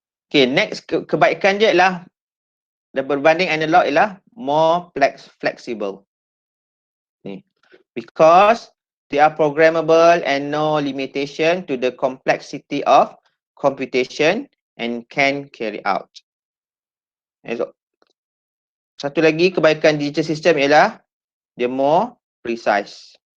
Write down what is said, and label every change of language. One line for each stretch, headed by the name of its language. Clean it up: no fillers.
Malay: Okay, next kebaikan dia ialah berbanding analog ialah
English: more flexible. Ni, because they are programmable and no limitation to the complexity of computation and can carry out.
Malay: Satu lagi kebaikan digital system ialah dia
English: more precise.